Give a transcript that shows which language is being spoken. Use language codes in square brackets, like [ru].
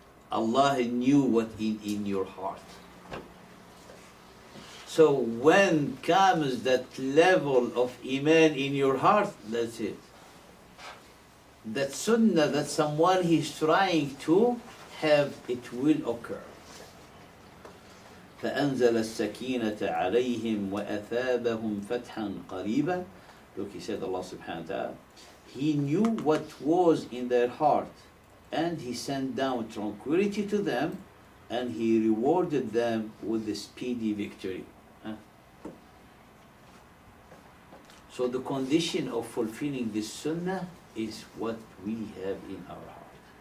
[en] Allah knew what in your heart. So when comes that level of iman in your heart, that's it. That sunnah that someone is trying to have, it will occur. [ar] فأنزل السكينة عليهم وأثابهم فتحا قريبا. [en] Look, he said, Allah subhanahu wa ta'ala, He knew what was in their heart, and He sent down tranquility to them, and He rewarded them with the speedy victory. So the condition of fulfilling this sunnah is what we have in our heart.